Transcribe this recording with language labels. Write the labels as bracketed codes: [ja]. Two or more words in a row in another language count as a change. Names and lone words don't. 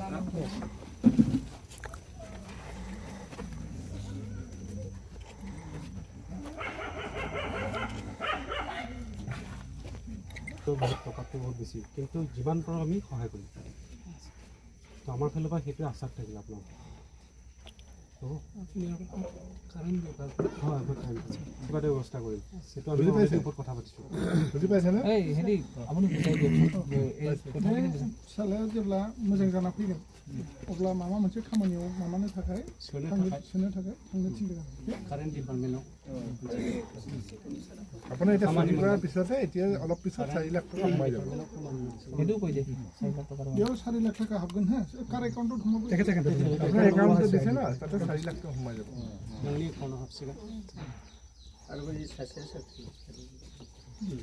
[as] বহুত টকাটো বহুত বেছি, কিন্তু যিমান পাৰোঁ আমি সহায় কৰিম। তো আমাৰ ফালৰ পৰা সেইটোৱে আশ্বাস থাকিল আপোনাক। হ'ব হয়, মই কিবা এটা ব্যৱস্থা কৰিম। সেইটো আমি ওপৰত কথা পাতিছোঁ। বুজি পাইছেনে? হেৰি আপুনি বুজাই দিয়কচোন [brx] फिसालाया जेब्ला मोजां जाना फैगोन अब्ला माबा मोनसे खामानियाव माबानो थाखाय सोनो थाखाय थांनो थिनदों आरो [en] current department [as] আপোনাৰ এতিয়া চাকৰি কৰাৰ পিছতে এতিয়া অলপ পিছত 4 লাখ টকা সোমাই যাব। সেইটো কৈ দিয়ে 4 লাখ টকাৰ [brx] बेयाव 4 लाख टका हाबगोन हा [as] কাৰ একাউণ্টত সোমাব। আপোনাৰ একাউণ্টত দিছে না, তাতে 4 লাখ টকা সোমাই যাব। [brx] नोंनि एकाउन्टआव हाबसिगोन